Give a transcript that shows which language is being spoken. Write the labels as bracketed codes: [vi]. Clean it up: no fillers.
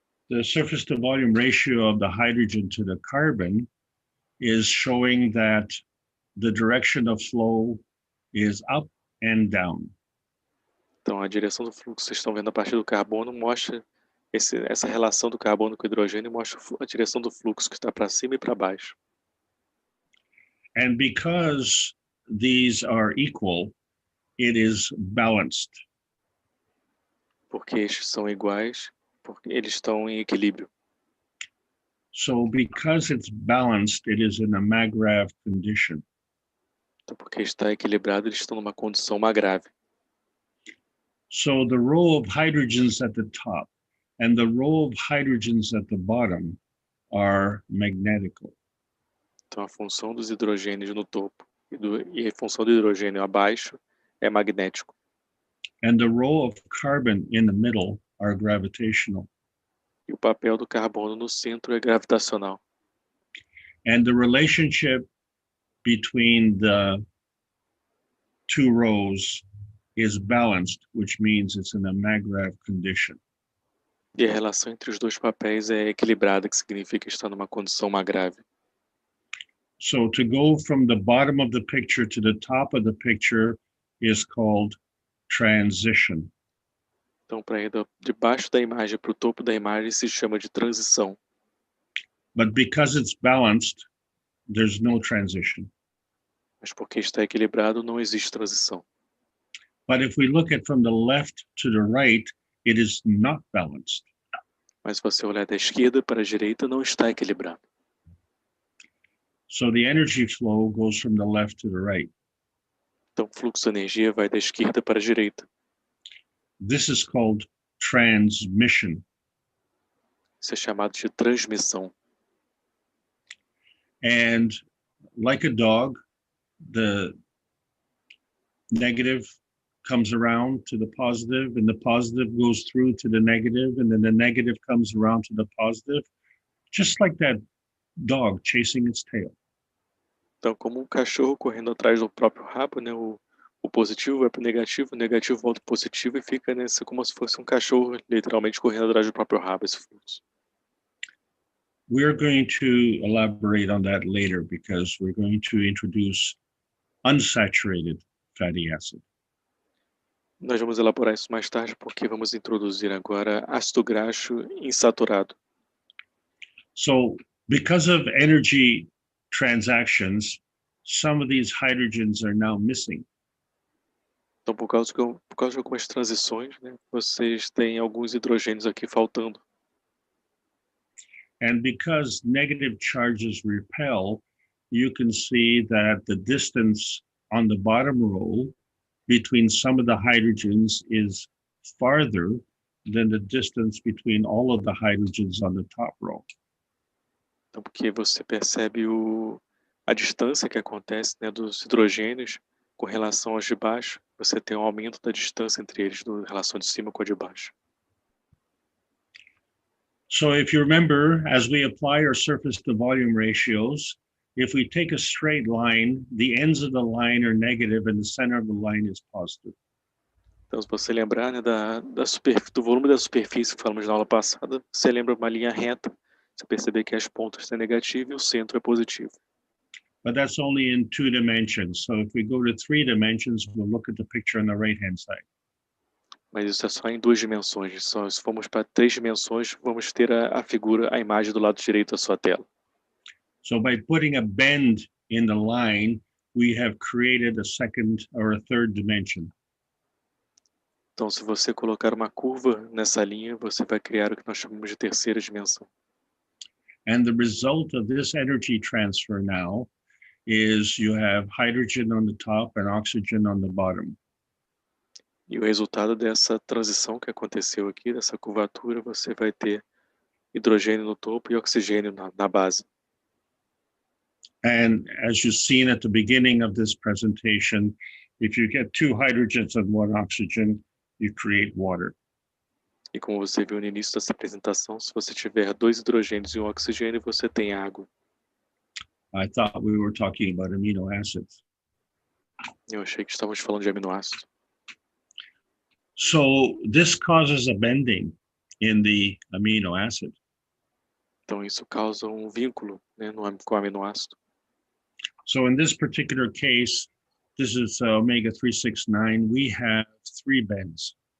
[en] The surface to volume ratio of the hydrogen to the carbon is showing that the direction of flow is up and down. [pt] Então, a direção do fluxo que vocês estão vendo a partir do carbono mostra essa relação do carbono com o hidrogênio, mostra a direção do fluxo que está para cima e para baixo. [en] And because these are equal, it is balanced. [pt] Porque estes são iguais, porque eles estão em equilíbrio. [en] So because it's balanced, it is in a Magrav condition. [pt] Então, porque está equilibrado, eles estão numa condição magrave. [en] So the row of hydrogens at the top and the row of hydrogens at the bottom are magnetical. [pt] Então, a função dos hidrogênios no topo e a função do hidrogênio abaixo é magnético. [en] And the row of carbon in the middle are gravitational. [pt] E o papel do carbono no centro é gravitacional. [en] And the relationship between the two rows is balanced, which means it's in a maggrav condition. [pt] E a relação entre os dois papéis é equilibrada, que significa estar numa condição magrave. [en] So to go from the bottom of the picture to the top of the picture is called transition. [pt] Então, para ir de baixo da imagem para o topo da imagem se chama de transição. [en] But because it's balanced, there's no transition. [pt] Mas porque está equilibrado, não existe transição. [en] But if we look at from the left to the right, it is not balanced. [pt] Mas se você olhar da esquerda para a direita, não está equilibrado. [en] So the energy flow goes from the left to the right. [pt] Então, o fluxo de energia vai da esquerda para a direita. [en] This is called transmission. [pt] Isso é chamado de transmissão. [en] And like a dog, the negative comes around to the positive, and the positive goes through to the negative, and then the negative comes around to the positive, just like that dog chasing its tail. [pt] Então, como um cachorro correndo atrás do próprio rabo, né? O positivo vai para o negativo volta para o positivo e fica nessa como se fosse um cachorro literalmente correndo atrás do próprio rabo, esse fluxo. [en] We're going to elaborate on that later because we're going to introduce unsaturated fatty acid. [pt] Nós vamos elaborar isso mais tarde porque vamos introduzir agora ácido graxo insaturado. [en] So because of energy transactions, some of these hydrogens are now missing. [pt] Então, por causa de algumas transições, né, vocês têm alguns hidrogênios aqui faltando. [en] And because negative charges repel, you can see that the distance on the bottom row between some of the hydrogens is farther than the distance between all of the hydrogens on the top row. [pt] Então, porque você percebe a distância que acontece, né, dos hidrogênios com relação aos de baixo, você tem um aumento da distância entre eles, em relação de cima com a de baixo. [en] So if you remember, as we apply our surface to volume ratios, if we take a straight line, the ends of the line are negative and the center of the line is positive. [pt] Então, se você lembrar, né, do volume da superfície que falamos na aula passada, você lembra uma linha reta, você perceber que as pontas têm negativo e o centro é positivo. [en] But that's only in 2 dimensions. So if we go to 3 dimensions, we'll look at the picture on the right-hand side. [pt] Mas isso é só em 2 dimensões. Só se formos para 3 dimensões, vamos ter a figura, a imagem do lado direito da sua tela. [en] So by putting a bend in the line, we have created a second or a third dimension. [pt] Então, se você colocar uma curva nessa linha, você vai criar o que nós chamamos de terceira dimensão. [en] And the result of this energy transfer now is you have hydrogen on the top and oxygen on the bottom. [pt] E o resultado dessa transição que aconteceu aqui, dessa curvatura, você vai ter hidrogênio no topo e oxigênio na base. [en] And as you've seen at the beginning of this presentation, if you get 2 hydrogens and 1 oxygen, you create water. [pt] E como você viu no início dessa apresentação, se você tiver 2 hidrogênios e 1 oxigênio, você tem água. [en] I thought we were talking about amino acids. [pt] Eu achei que estávamos falando de aminoácidos. [en] So this causes a bending in the amino acid. [pt] Então isso causa um vínculo, né, com o aminoácido. [en] So in this particular case, this is omega 369, we have 3 bends.